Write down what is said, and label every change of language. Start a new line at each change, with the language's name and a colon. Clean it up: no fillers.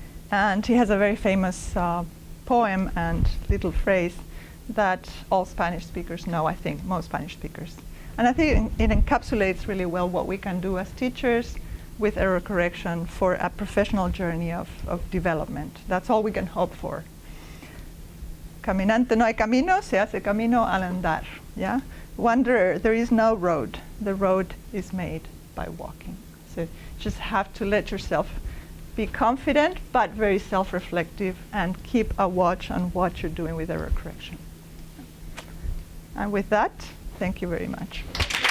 English: And he has a very famous poem and little phrase that all Spanish speakers know, I think, most Spanish speakers. And I think it encapsulates really well what we can do as teachers with error correction for a professional journey of development. That's all we can hope for.
Spanish: Caminante no hay camino, se hace camino al andar.
English: Yeah? Wanderer, there is no road. The road is made by walking. So you just have to let yourself be confident, but very self-reflective, and keep a watch on what you're doing with error correction. And with that, thank you very much.